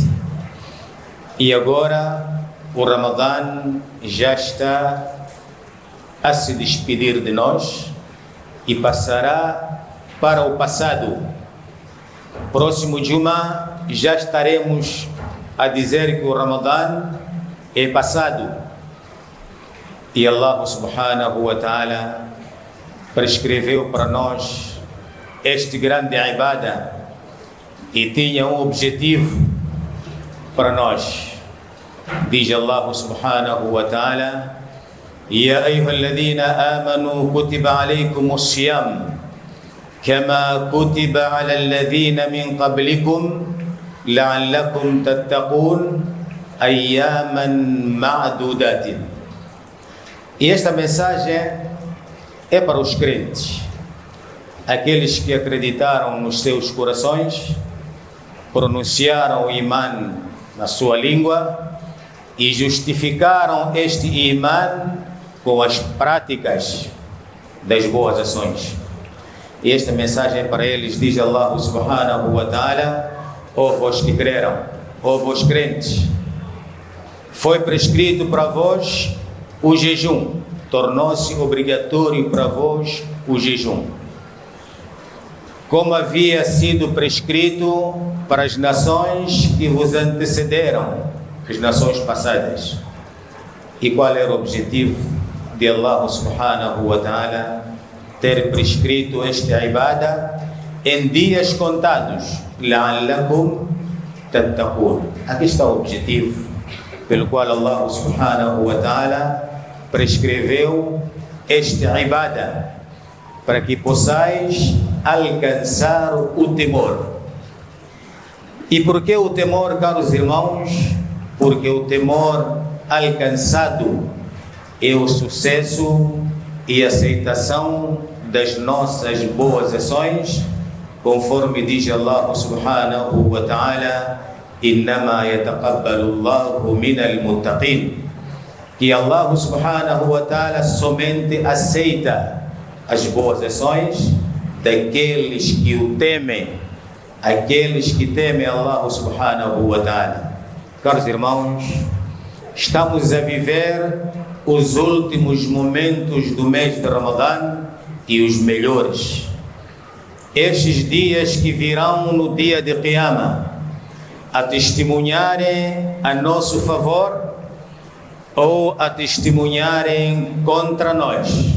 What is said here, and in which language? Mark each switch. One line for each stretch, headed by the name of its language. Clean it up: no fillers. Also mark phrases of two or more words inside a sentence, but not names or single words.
Portuguese: E agora o Ramadã já está a se despedir de nós e passará para o passado. Próximo Juma já estaremos a dizer que o Ramadã é passado. E
Arabic: الله سبحانه وتعالى
Portuguese: prescreveu para nós este grande ibadah e tinha um objetivo para nós.
Arabic: Diz الله سبحانه وتعالى يا أيها الذين آمنوا كتب عليكم الصيام كما كتب على الذين من قبلكم لعلكم تتقون أياما معدودات.
Portuguese: E esta mensagem é para os crentes, aqueles que acreditaram nos seus corações, pronunciaram o imã na sua língua e justificaram este imã com as práticas das boas ações. E esta mensagem para eles, diz
Arabic: الله سبحانه وتعالى:
Portuguese: ó vós que creram, ó vós crentes, foi prescrito para vós o jejum, tornou-se obrigatório para vós o jejum, como havia sido prescrito para as nações que vos antecederam, as nações passadas. E qual era o objetivo de
Arabic: الله سبحانه وتعالى
Portuguese: ter prescrito esta ibada em dias contados?
Arabic: لعلكم تتقون.
Portuguese: Aqui está o objetivo pelo qual
Arabic: الله سبحانه وتعالى
Portuguese: prescreveu esta ibada, para que possais alcançar o temor. E por que o temor, caros irmãos? Porque o temor alcançado é o sucesso e aceitação das nossas boas ações, conforme diz
Arabic: الله سبحانه وتعالى إنما يتقبل الله من المتقين,
Portuguese: que
Arabic: الله سبحانه وتعالى
Portuguese: somente aceita as boas ações daqueles que o temem, aqueles que temem
Arabic: الله سبحانه وتعالى.
Portuguese: Caros irmãos, estamos a viver os últimos momentos do mês de Ramadã e os melhores. Estes dias que virão no dia de Qiyamah a testemunharem a nosso favor ou a testemunharem contra nós.